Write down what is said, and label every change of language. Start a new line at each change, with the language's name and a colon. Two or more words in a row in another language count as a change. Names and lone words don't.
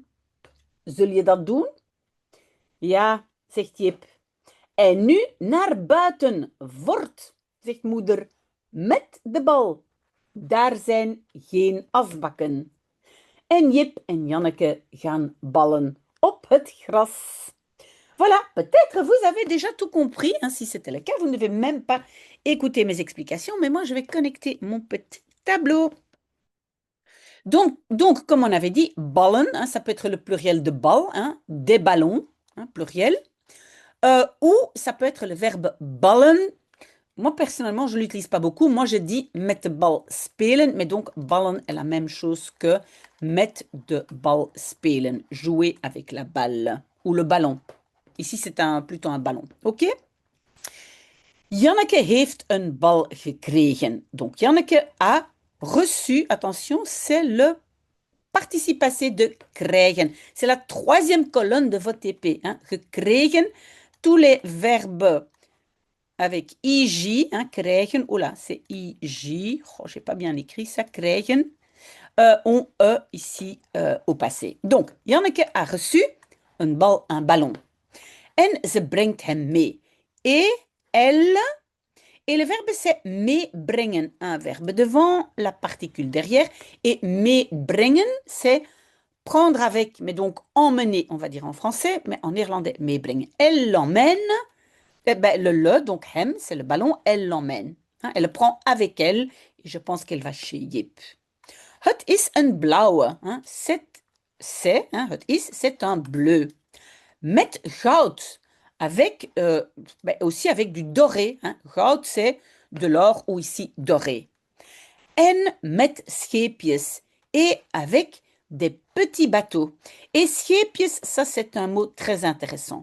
Dutch: Zul je dat doen? Ja, zegt Jip. En nu naar buiten, vort, zegt moeder, met de bal. Daar zijn geen asbakken. En Jip en Janneke gaan ballen op het gras.
French: Voilà, peut-être vous avez déjà tout compris. Hein, si c'était le cas, vous ne devez même pas écouter mes explications, mais moi, je vais connecter mon petit tableau. Donc comme on avait dit, ballen, hein, ça peut être le pluriel de bal, hein, des ballons, hein, pluriel, ou ça peut être le verbe ballen. Moi, personnellement, je ne l'utilise pas beaucoup. Moi, je dis
Dutch: met de bal spelen,
French: mais donc ballen est la même chose que
Dutch: met de bal spelen,
French: jouer avec la balle ou le ballon. Ici, c'est plutôt un ballon. OK?
Dutch: Janneke heeft een bal gekregen.
French: Donc, Janneke a reçu, attention, c'est le participe passé de krijgen. C'est la 3e colonne de votre TP. Hein. Gekregen, tous les verbes avec ij, hein, krijgen, oula, c'est ij, oh, j'ai pas bien écrit ça, krijgen, ont e ici au passé. Donc, Janneke a reçu un ballon.
Dutch: En ze brengt hem mee.
French: Et elle, et le verbe c'est meebrengen, un verbe devant, la particule derrière. Et meebrengen, c'est prendre avec, mais donc emmener, on va dire en français, mais en néerlandais, meebrengen. Elle l'emmène Eh ben, le, donc hem, c'est le ballon, elle l'emmène. Hein, elle le prend avec elle et je pense qu'elle va chez Yip.
Dutch: Het is een blauwe.
French: Hein, c'est, hein,
Dutch: het is,
French: c'est un bleu.
Dutch: Met goud,
French: avec, ben, aussi avec du doré. Hein. Goud, c'est de l'or ou ici doré.
Dutch: En met scheepjes,
French: et avec des petits bateaux. Et scheepjes, ça c'est un mot très intéressant.